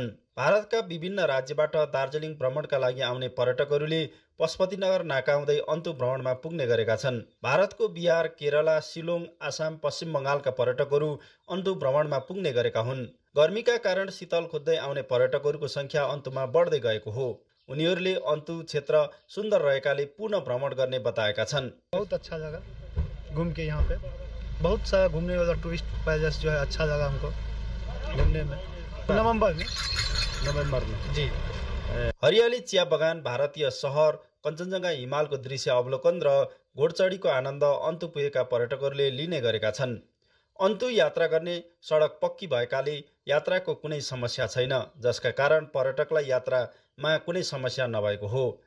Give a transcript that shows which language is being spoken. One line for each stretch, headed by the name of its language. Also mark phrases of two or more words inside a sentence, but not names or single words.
Nepali: भारतका विभिन्न राज्यबाट दार्जिलिङ भ्रमणका लागि आउने पर्यटकहरूले पशुपतिनगर नाका हुँदै अन्तु भ्रमणमा पुग्ने गरेका छन्। भारतको बिहार, केरला, शिलोङ, आसाम, पश्चिम बङ्गालका पर्यटकहरू अन्तु भ्रमणमा पुग्ने गरेका हुन्। गर्मीका कारण शीतल खोज्दै आउने पर्यटकहरूको संख्या अन्तुमा बढ्दै गएको हो। उनीहरूले अन्तु क्षेत्र सुन्दर रहेकाले पुनः भ्रमण गर्ने बताएका छन्।
Hindi: बहुत अच्छा जगह घूम के यहाँ पे बहुत सारा घूमने वाला
English: tourist palace
Hindi: जो है अच्छा लगा हमको घूमने में। नवंबर में जी।
Nepali: हरियाली चिया बगान, भारतीय सहर, कञ्चनजङ्घा हिमालको दृश्य अवलोकन र घोडचढीको आनन्द अन्तु पुगेका पर्यटकहरूले लिने गरेका छन्। अन्तु यात्रा गर्ने सडक पक्की भएकाले यात्राको कुनै समस्या छैन, जसका कारण पर्यटकलाई यात्रामा कुनै समस्या नभएको हो।